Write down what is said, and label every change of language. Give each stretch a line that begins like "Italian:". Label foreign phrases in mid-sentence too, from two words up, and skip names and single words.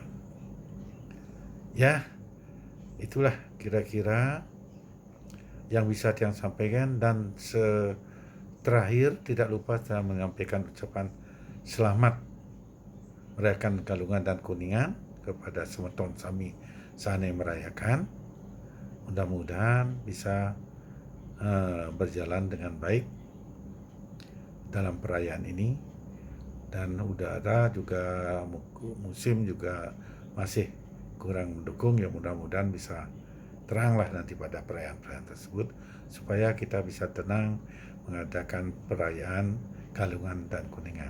Indonesian: Ya, itulah kira-kira yang bisa saya sampaikan. Dan terakhir tidak lupa saya menyampaikan ucapan selamat merayakan Galungan dan Kuningan kepada
Balinese: semeton sami sane
Indonesian: merayakan. Mudah-mudahan bisa berjalan dengan baik dalam perayaan ini, dan udara juga musim juga masih kurang mendukung. Ya mudah-mudahan bisa teranglah nanti pada perayaan-perayaan tersebut supaya kita bisa tenang mengadakan perayaan Galungan dan Kuningan.